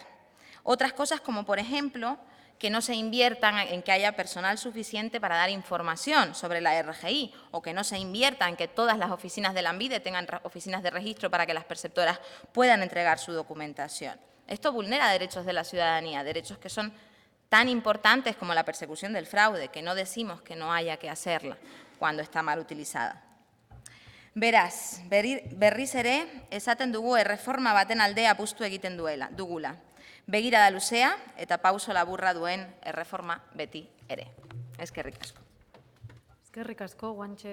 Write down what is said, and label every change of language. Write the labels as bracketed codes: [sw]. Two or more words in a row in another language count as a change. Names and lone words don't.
[es] Otras cosas como, por ejemplo, que no se inviertan en que haya personal suficiente para dar información sobre la RGI o que no se invierta en que todas las oficinas de Lanbide tengan oficinas de registro para que las perceptoras puedan entregar su documentación. Esto vulnera derechos de la ciudadanía, derechos que son tan importantes como la persecución del fraude, que no decimos que no haya que hacerla cuando está mal utilizada. [eu] Beraz, berriz ere, esaten dugu erreforma baten alde apustu egiten dugula. Begirada luzea eta pauso laburra duen erreforma beti ere. Eskerrik asko. Eskerrik asko, Guanche